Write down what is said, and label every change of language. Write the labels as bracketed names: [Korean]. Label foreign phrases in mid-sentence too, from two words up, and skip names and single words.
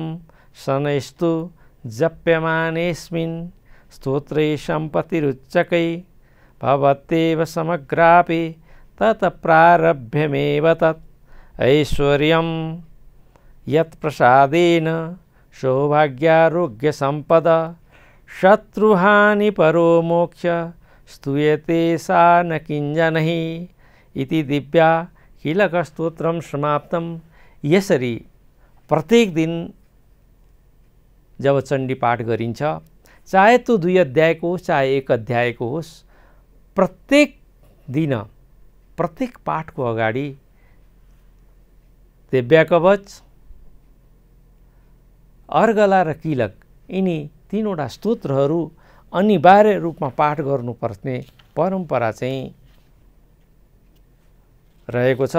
[Sanskrit] शनैस्तु जप्यमानेऽस्मिन् स्तोत्रे सम्पत्तिरुच्चकै भवत्येव समग्रापि ततः प्रारभ्यमेव तत्। ऐश्वर्यं यत्प्रसादेन सौभाग्यारोग्य सम्पद शत्रुहानि परो मोक्ष स्तूयते सा न किञ्जनहि इति दिव्या कीलक स्तोत्रम समाप्तम। [Nepali] यसरी प्रत्येक दिन जब चण्डी पाठ गरिन्छ, चाहे त्यो 2 अध्यायको होस् चाहे 1 अध्यायको होस्, प्रत्येक दिन प्रत्येक पाठको अगाडि दिव्या कवच, अर्गला र कीलक यिनी 3वटा स्तोत्रहरू अनिवार्य रूपमा पाठ गर्नुपर्ने परम्परा चाहिँ रहेको छ।